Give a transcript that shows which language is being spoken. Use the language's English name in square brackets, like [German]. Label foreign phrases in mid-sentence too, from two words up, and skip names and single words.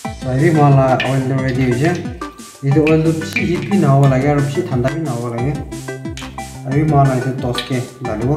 [Naga Pidgin] Avi mala oil ready hoje. Idu oil psi heat bhi na hoba lage aru psi thanda bhi na hoba lage. Avi mala idu toast ke dalibo.